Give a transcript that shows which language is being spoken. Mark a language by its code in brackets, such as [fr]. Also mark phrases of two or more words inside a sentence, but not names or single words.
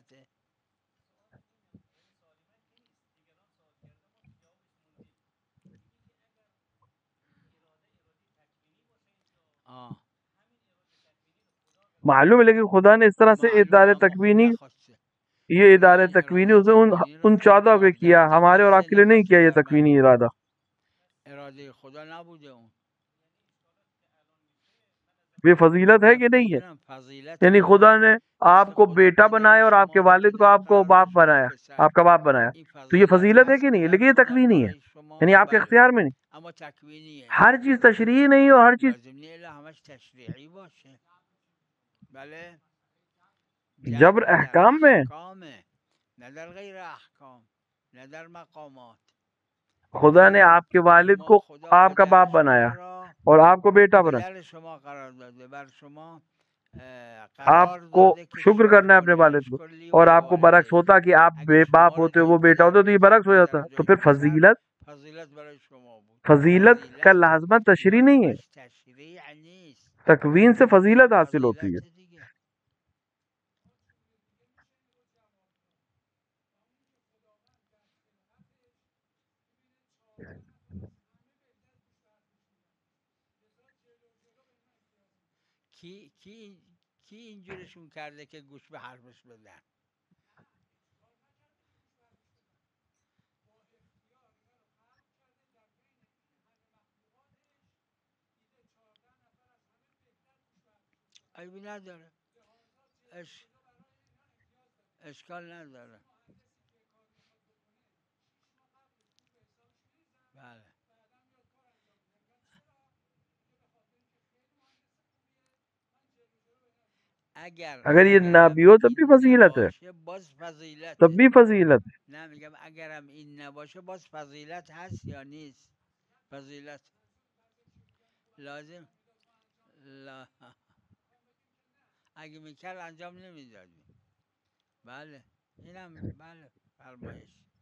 [ur] معلوم ہے، لیکن خدا نے اس طرح سے ادارے تکوینی، یہ ادارے تکوینی اس نے ان 14 پہ کیا، ہمارے اور آپ کے لیے نہیں کیا یہ تکوینی ارادہ۔ [fa] ارادے خدا نبوده اون، [ur] یہ فضیلت ہے کہ نہیں ہے؟ یعنی خدا نے آپ کو بیٹا بنایا اور آپ کے والد کو آپ کو باپ بنایا، آپ کا باپ بنایا، تو یہ فضیلت ہے کہ نہیں؟ لیکن یہ تکوینی ہے، یعنی آپ کے اختیار میں نہیں۔ ہر چیز تشریعی نہیں اور ہر چیز جبر احکام میں، [fa] نه در غیر احکام نه در مقامات۔ [ur] خدا نے آپ کے والد کو آپ کا باپ بنایا اور آپ کو بیٹا بنایا، [fa] شما قرار داده، بر شما [ur] آپ کو شکر کرنا ہے اپنے والد کو، اور آپ کو برعکس ہوتا کہ آپ بے باپ ہوتے وہ بیٹا ہوتے تو یہ برعکس ہو جاتا، تو پھر فضیلت کا لازمہ تشریع نہیں ہے، تکوین سے فضیلت حاصل ہوتی ہے۔ [fa] کی اینجورشون کرده که گوش به حرفش بدن؟ عیبی نداره، اشکال نداره. بله [ur] اگر یہ نہ بھی ہو تب بھی فضیلت ہے، تب بھی فضیلت ہے۔ [fa] نه میگم اگرم این نباشه باز فضیلت هست یا نیست؟ فضیلت لازم لا اگه میکرد انجام نمیدادیم. بله اینم بله فرمایش.